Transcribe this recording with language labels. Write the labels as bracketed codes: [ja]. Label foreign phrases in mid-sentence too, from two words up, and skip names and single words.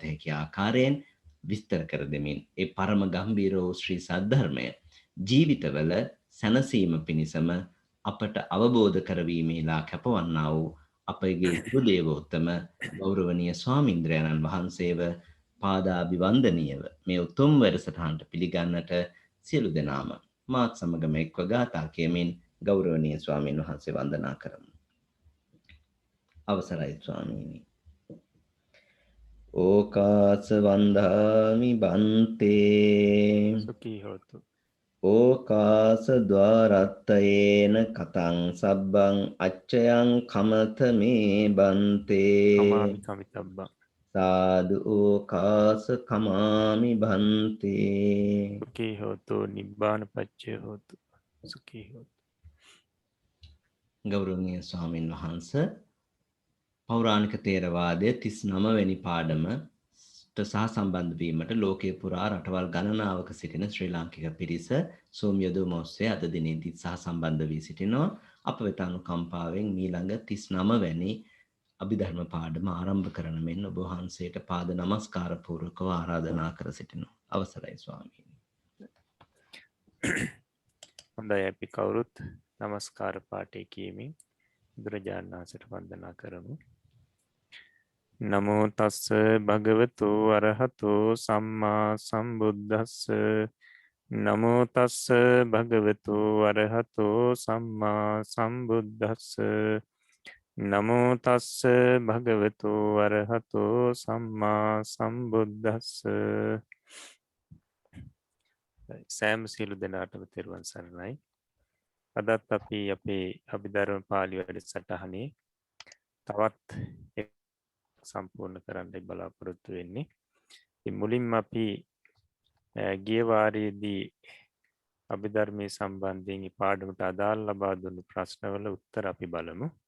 [si] හැකි ආකාරයෙන් විස්තර කර දෙමින් ඒ පරම ගම්භීර වූ ශ්‍රී සද්ධර්මය ජීවිතවල සැනසීම පිණිසම අපට අවබෝධ කරවීමේලා කැපවන්නා වූ අපගේ ගුරු දේවෝත්තම ගෞරවනීය ස්වාමීන්ද්‍රයන්න් වහන්සේව පාදාභිවන්දනීයව මේ උතුම් වැඩසටහනට පිළිගන්නට සියලු දෙනාම මාත් සමගම එක්ව ගාථා කියමින් ගෞරවනීය ස්වාමීන් වහන්සේ වන්දනා කරමු. අවසරයි ස්වාමීනි. [pi] ඕකාස වන්දාමි බන්තේ සුඛී හොතු. ඕකාස ద్వාරත්තයේන කතං සබ්බං අච්චයං කමත මේ බන්තේ කමාමි කමිතබ්බං. සාදු ඕකාස කමාමි බන්තේ. සුඛී හොතු නිබ්බාන පච්චය හොතු. සුඛී හොතු. [si] ගෞරවනීය ස්වාමින් වහන්සේ පෞරාණික තේරවාදයේ 39 වෙනි පාඩමට සහසම්බන්ධ වීමට ලෝකයේ පුරා රටවල් ගණනාවක සිටින ශ්‍රී ලාංකික පිරිස Zoom යොදවම ඔස්සේ අද දිනේදී සහසම්බන්ධ වී සිටිනවා. අප වෙත අනුකම්පාවෙන් ඊළඟ 39 වැනි අභිධර්ම පාඩම ආරම්භ කරන මෙන් ඔබ වහන්සේට පාද නමස්කාර පූර්වකව ආරාධනා කර සිටිනවා. අවසරයි ස්වාමීනි. හොඳයි අපි කවුරුත් නමස්කාර පාඨය කියමින් බුදුරජාණන් වහන්සේට වන්දනා කරමු. [pi] නමෝ තස්ස භගවතු අරහතෝ සම්මා සම්බුද්දස්ස. නමෝ තස්ස භගවතු අරහතෝ සම්මා සම්බුද්දස්ස. නමෝ තස්ස භගවතු අරහතෝ සම්මා සම්බුද්දස්ස. [si] සෑම සියලු දෙනාටම තෙරුවන් සරණයි. අදත් අපි අපේ අභිධර්ම පාළි වැඩසටහනේ තවත් සම්පූර්ණ කරන්න බලාපොරොත්තු වෙන්නේ. මුලින්ම අපි ගිය වාරයේදී අභිධර්මයේ සම්බන්ධයෙන් පාඩමට අදාළ ලබා දුන්නු ප්‍රශ්නවල උත්තර අපි බලමු.